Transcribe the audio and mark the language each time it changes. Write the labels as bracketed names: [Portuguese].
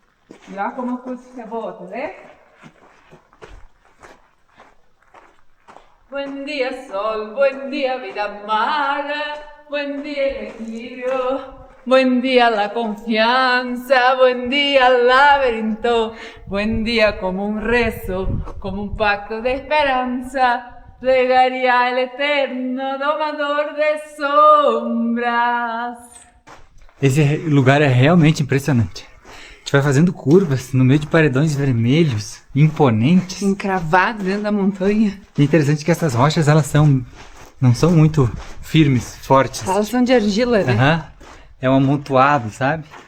[Portuguese] E olha como a acústica é boa, tá vendo? [Spanish] Buen día sol, buen día vida mala, buen día el equilibrio, buen día la confianza, buen día el laberinto, buen día como un rezo, como un pacto de esperanza, plegaria al eterno domador de sombras. [Portuguese] Esse lugar é realmente impressionante. A gente vai fazendo curvas no meio de paredões vermelhos, imponentes. Encravado dentro da montanha. E é interessante que essas rochas, não são muito firmes, fortes. Elas são de argila, né? Aham. É um amontoado, sabe?